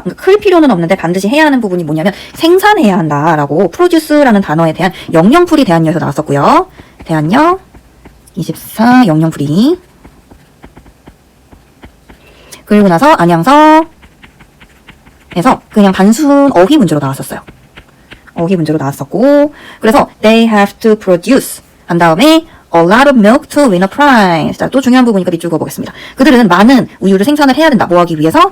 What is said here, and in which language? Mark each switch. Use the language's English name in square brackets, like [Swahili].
[Korean] 그러니까 클 필요는 없는데 반드시 해야 하는 부분이 뭐냐면 생산해야 한다라고 produce라는 단어에 대한 영영풀이 대한여에서 나왔었고요. 대한여 24 영영풀이. 그리고 나서 안양서에서 그냥 단순 어휘 문제로 나왔었어요. 어휘 문제로 나왔었고 그래서 [English] they have to produce [Korean] 한 다음에 [English] a lot of milk to win a prize. [Korean] 자, 또 중요한 부분이니까 밑줄 그어보겠습니다. 그들은 많은 우유를 생산을 해야 된다. 뭐 하기 위해서?